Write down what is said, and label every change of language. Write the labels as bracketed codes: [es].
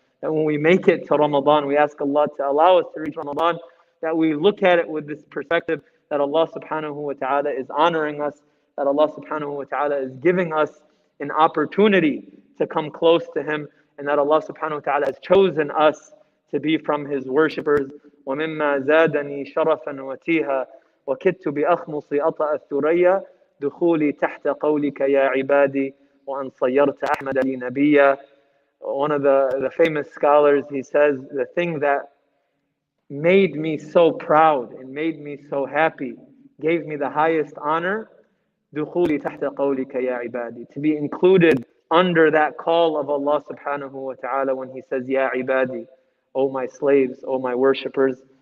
[en] And when we make it to Ramadan, we ask Allah to allow us to reach Ramadan, that we look at it with this perspective that Allah subhanahu wa ta'ala is honoring us, that Allah subhanahu wa ta'ala is giving us an opportunity to come close to Him, and that Allah subhanahu wa ta'ala has chosen us to be from His worshippers. [ar] وَمِمَّا زَادَنِي شَرَفًا وَتِيهًا وَكِدْتُ بِأَخْمُصِ أَطَأَ الثُّرَيَّا دخولي تحت قولك يا عبادي وأن صيرت أحمد لي نبيا. [en] One of the famous scholars, he says, the thing that made me so proud and made me so happy, gave me the highest honor, [ar] دخولي تحت قولك يا عبادي, [en] to be included under that call of Allah subhanahu wa ta'ala when He says, Ya ibadi, O my slaves, O my worshippers.